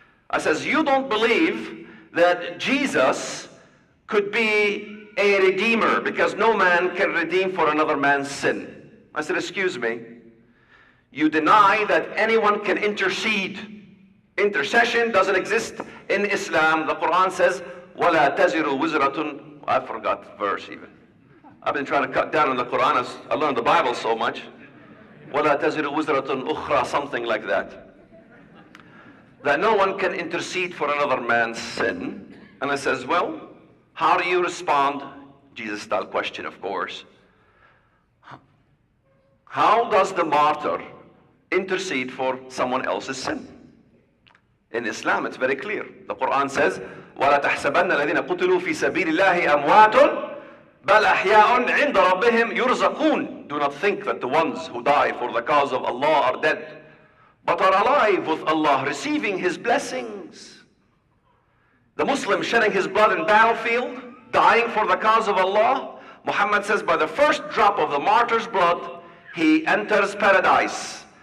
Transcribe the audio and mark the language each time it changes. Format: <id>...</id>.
<en>I says, you don't believe that Jesus could be a redeemer because no man can redeem for another man's sin. I said, excuse me. You deny that anyone can intercede. Intercession doesn't exist in Islam. The Quran says,</en> <ar>وَلَا تَزِرُ وِزْرَةٌ.</ar> <en>I forgot the verse even. I've been trying to cut down on the Quran as I learned the Bible so much.</en> <ar>وَلَا تَزِرُ وِزْرَةٌ أُخْرَى,</ar> <en>something like that. That no one can intercede for another man's sin. And I says, well, how do you respond? Jesus-style question, of course. How does the martyr intercede for someone else's sin? In Islam, it's very clear.</en> <ar>The Quran says, وَلَا تَحْسَبَنَّ الَّذِينَ قُتِلُوا فِي سَبِيلِ اللَّهِ أَمْوَاتٌ بَلْ أَحْيَاءٌ عِنْدَ رَبِّهِمْ يُرْزَقُونَ.</ar> <en>Do not think that the ones who die for the cause of Allah are dead, but are alive with Allah, receiving His blessings. The Muslim shedding his blood in battlefield, dying for the cause of Allah, Muhammad says by the first drop of the martyr's blood, he enters paradise.</en>